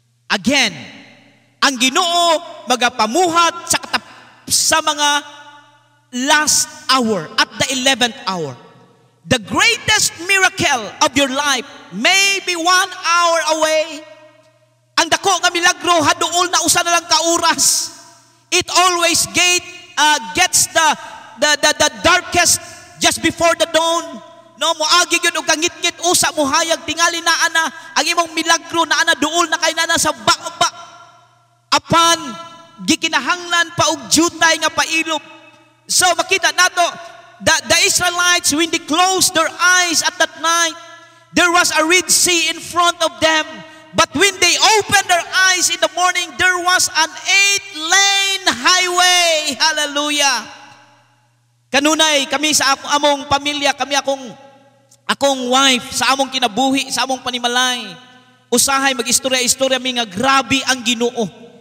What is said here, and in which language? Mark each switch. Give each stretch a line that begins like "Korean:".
Cebuano: Again, ang Ginoo magapamuhat sa mga last hour,
English: at the 11th hour. The greatest miracle of your life may be 1 hour away.
Cebuano: Ang dako nga milagro haduol na usa na lang ka oras.
English: It always gets the darkest just before the dawn.
Cebuano: No, moagi gyud og kangit-ngit usa mo hayag tingali na ana ang imong milagro na ana duol na kay nana sa ba apan gikinahanglan pa og jutay nga pailog. So makita nato
English: the Israelites when they closed their eyes at that night, there was a Red Sea in front of them. But when they opened their eyes in the morning, there was an 8-lane highway. Hallelujah.
Cebuano: Kanunay kami sa among pamilya, kami akong wife, sa among kinabuhi, sa among panimalay, usahay mag-istorya-istorya mi nga grabe ang Ginoo.